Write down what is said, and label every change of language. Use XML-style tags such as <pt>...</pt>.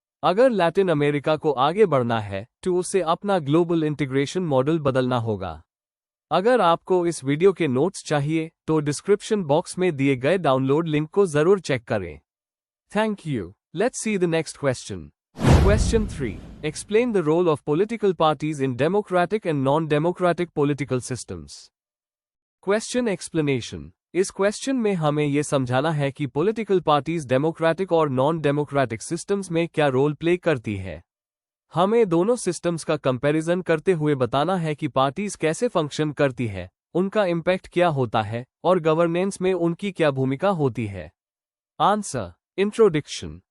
<hi>अगर Latin America को आगे बढ़ना है तो उसे अपना ग्लोबल इंटीग्रेशन मॉडल बदलना होगा। अगर आपको इस वीडियो के नोट्स चाहिए तो डिस्क्रिप्शन बॉक्स में दिए गए डाउनलोड लिंक को जरूर चेक करें। Thank you.</hi> <en>Let's see the next question. Question 3. Explain the role of political parties in democratic and non-democratic political systems. Question explanation.</en> <hi>इस क्वेश्चन में हमें यह समझाना है कि पॉलिटिकल पार्टीज डेमोक्रेटिक और नॉन डेमोक्रेटिक सिस्टम्स में क्या रोल प्ले करती है। हमें दोनों सिस्टम्स का कंपैरिजन करते हुए बताना है कि पार्टीज कैसे फंक्शन करती है, उनका इम्पैक्ट क्या होता है और गवर्नेंस में उनकी क्या भूमिका होती है। आंसर। इंट्रोडक्शन।</hi>